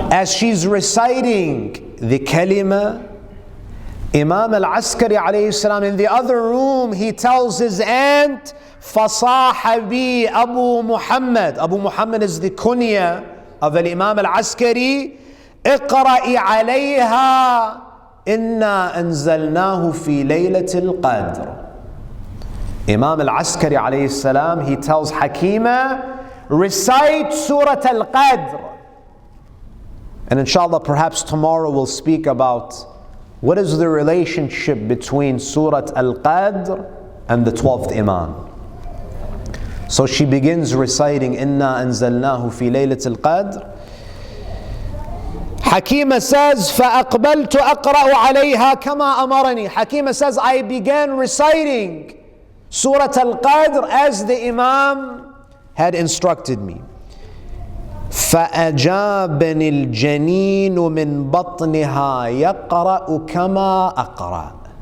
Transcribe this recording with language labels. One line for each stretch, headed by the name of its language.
English: As she's reciting the kalima, Imam Al-Askari alayhi salam in the other room, he tells his aunt,
Arabic: فَصَاحَ بِي
English: Abu Muhammad. Abu Muhammad is the kunya of Imam Al-Askari.
Arabic: اقرأي عليها إنا أنزلناه في ليلة القدر.
English: Imam Al-Askari alayhi salam, he tells Hakima, recite Surah Al-Qadr. And inshallah, perhaps tomorrow we'll speak about what is the relationship between Surah Al-Qadr and the 12th Imam. So she begins reciting
Arabic: Inna anzalnahu fi laylatil qadr.
English: Hakima says,
Arabic: فَأَقْبَلْتُ أَقْرَأُ عَلَيْهَا كَمَا أَمَرَنِي.
English: Hakima says, I began reciting Surah Al-Qadr as the Imam had instructed me.
Arabic: فَأَجَابَنِ الْجَنِينُ مِنْ بَطْنِهَا يَقْرَأُ كَمَا أَقْرَأُ.